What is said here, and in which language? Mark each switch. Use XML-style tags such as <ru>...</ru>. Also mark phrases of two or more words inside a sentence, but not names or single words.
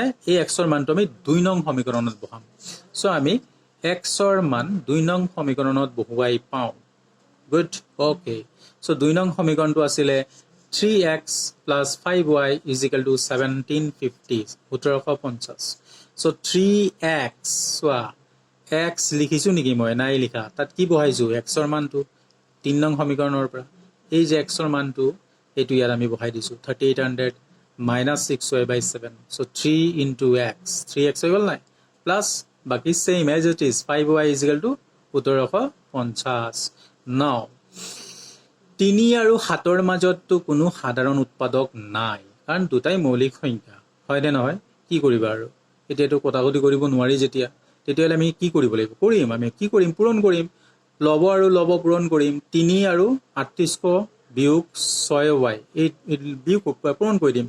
<as>এই x ৰ মানটো আমি 2 নং সমীকৰণত বহাম সো আমি x ৰ মান 2 নং সমীকৰণত বহুৱাই পাওঁ</as> <en>good okay so</en> <as>2 নং সমীকৰণটো আছিল 3x + 5y = 1750 1750 সো 3x সোয়া x লিখিছো নেকি মই নাই লিখা তাত কি বহাইছো x ৰ মানটো 3 নং সমীকৰণৰ পৰা এই যে x ৰ মানটো এটো ইয়াৰ আমি বহাই দিছো 3800</as> <en>minus 6y by 7. So 3 into x. 3x</en> <as>হৈ গ'ল নাই?</as> <en>Plus বাকি same as it is. 5y is equal to 1750. Now,</en> <as>3 আৰু 7ৰ মাজততো কোনো সাধাৰণ উৎপাদক নাই। কাৰণ দুটাই মৌলিক সংখ্যা। হয় নে নহয়? কি কৰিবা আৰু? এতিয়াতো কটাকটি কৰিব নোৱাৰি যেতিয়া। তেতিয়াহ'লে আমি কি কৰিব লাগিব? আমি কি কৰিম? পূৰণ কৰিম। লব আৰু লব পূৰণ কৰিম। 3 আৰু 3800 বিয়োগ 6y এই বিয়োগ পূৰণ কৰি দিম।</as>